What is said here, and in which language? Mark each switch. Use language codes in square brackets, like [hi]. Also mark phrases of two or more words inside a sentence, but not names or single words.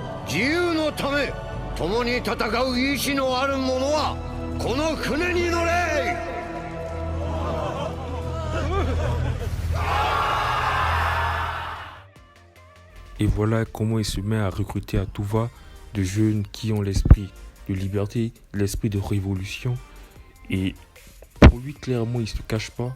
[ja] 自由のため共に戦う意志のある者はこの船に乗れ。 [fr] Et voilà comment il se met à recruter à tout va de jeunes qui ont l'esprit de liberté, l'esprit de révolution. Et pour lui, clairement, il ne se cache pas.